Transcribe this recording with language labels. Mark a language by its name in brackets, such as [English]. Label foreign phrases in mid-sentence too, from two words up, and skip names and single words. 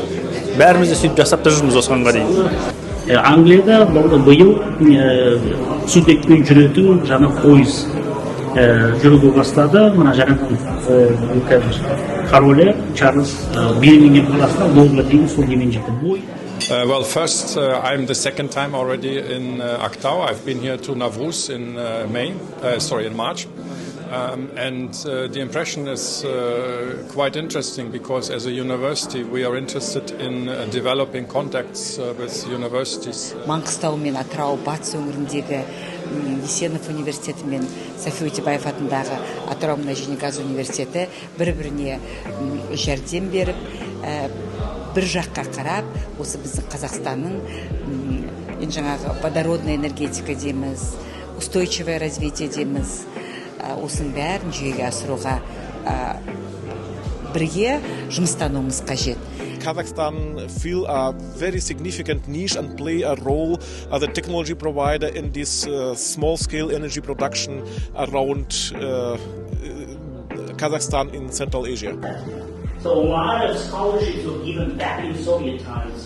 [Kazakh] Бәріміз де сөйтіп жасап та жүрміз осыған дейін. Англияда биыл студентпен жүретін жаңа пойыз жүруге бастады. Мына жаңадан королі Чарльз Бирмингем қаласына Лондонға дейін сол немен жетті. [English] Well, first, I'm the second time already in Aktau. I've been here to Navruz in March. And the impression is quite interesting because as a university we are interested in developing contacts with universities. [Kazakh] Маңғыстау мен Атырау батыс өңіріндегі Есенов университеті мен София Өтебаев атындағы Атырау мұнай және газ университеті бір-біріне жәрдем беріп, бір жаққа қарап, осы біздің Қазақстанның жаңағы [Russian] водородная энергетика [Kazakh] дейміз, [Russian] устойчивое развитие [Kazakh] дейміз, осының бәрін жүйеге асыруға бірге жұмыстануымыз қажет. [English] Kazakhstan fill a very significant niche and play a role as a technology provider in this small-scale energy production around Kazakhstan in Central Asia. So a lot of scholarships were given back in Soviet times.